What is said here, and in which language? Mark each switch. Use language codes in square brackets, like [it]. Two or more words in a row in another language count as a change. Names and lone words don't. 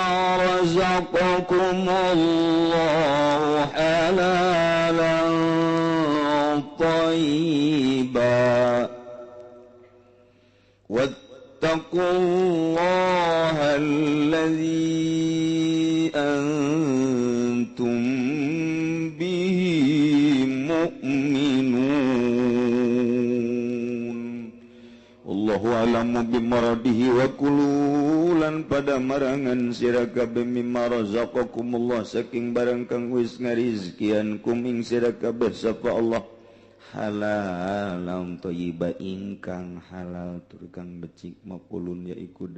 [ar] رزقكم الله حلالا طيبا واتقوا الله الذي أنتم به مؤمنون الله أعلم بمراده وكلوا [jv] pada marangan sira kabeh [ar] مما رزقكم الله [jv] saking barang kang wis ngarizkian kum ing sira kabeh sapa Allah [ar] حلالا طيبا [jv] ingkang halal tur kang becik maqulun yaiku